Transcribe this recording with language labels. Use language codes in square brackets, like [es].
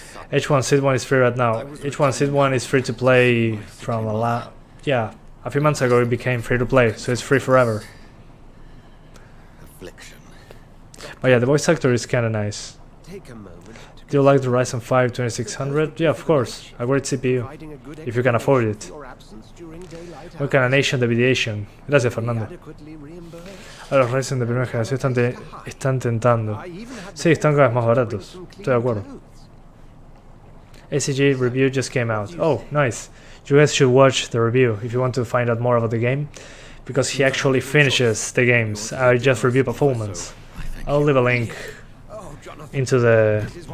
[en] H1Z1 is free right now. H1Z1 is free to play from a few months ago it became free to play, so it's free forever. But yeah, the voice actor is kinda nice. Do you like the Ryzen 5 2600? Yeah, of course, a great CPU, if you can afford it. What kind of nation deviation? [es] Gracias, Fernando. A los Ryzen de primera generación están tentando. Sí, están cada vez más baratos. Estoy de acuerdo. [en] ACG review just came out. Oh, nice. You guys should watch the review if you want to find out more about the game, because he actually finishes the games. I just review performance. I'll leave a link into the...